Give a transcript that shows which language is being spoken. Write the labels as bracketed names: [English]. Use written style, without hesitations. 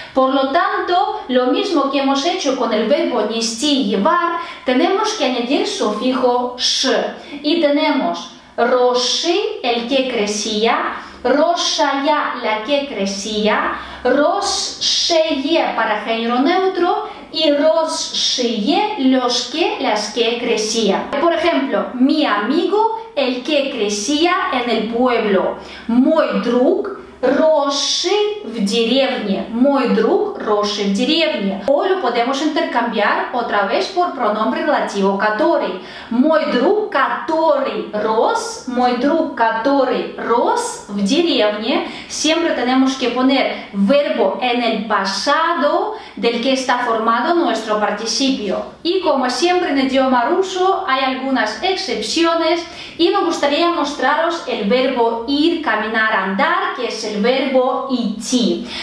[Spanish] Por lo tanto, lo mismo que hemos hecho con el verbo нести, llevar, tenemos que añadir sufijo sh. Y tenemos росший, el que crecía, Roshaya, la que crecía. Rosheye para género neutro. Y Rosheye, las que crecían. Por ejemplo, mi amigo, el que crecía en el pueblo. [Russian] Мой друг, росший в деревне. Мой друг, росший в деревне. [Spanish] O lo podemos intercambiar otra vez por pronombre relativo который. [Russian] Мой друг, который рос. Мой друг, который рос в деревне. [Spanish] Siempre tenemos que poner verbo en el pasado del que está formado nuestro participio. Y como siempre en idioma ruso hay algunas excepciones y me gustaría mostraros el verbo ir, caminar, andar, que es el verbo идти.